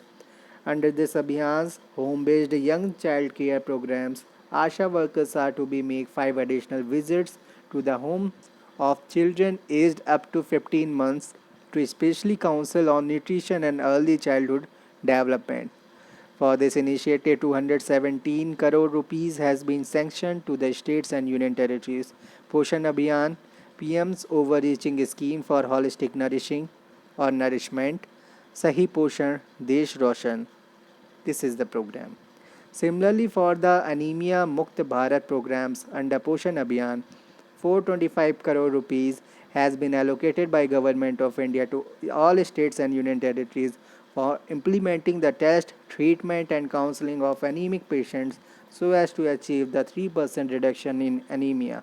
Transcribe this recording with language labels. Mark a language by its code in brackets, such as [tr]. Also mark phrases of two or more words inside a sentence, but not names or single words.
[en] Under this Abhiyan's home-based young child care programs, ASHA workers are to be make 5 additional visits to the home of children aged up to 15 months to especially counsel on nutrition and early childhood development. For this initiative, 217 crore rupees has been sanctioned to the states and union territories. Poshan Abhiyan, PM's overreaching scheme for holistic nourishment, [hi] सही पोषण, देश रोशन. [en] This is the program. Similarly, for the Anemia Mukt Bharat programs under Poshan Abhiyan, 425 crore rupees has been allocated by Government of India to all states and union territories for implementing the test, treatment and counseling of anemic patients so as to achieve the 3% reduction in anemia.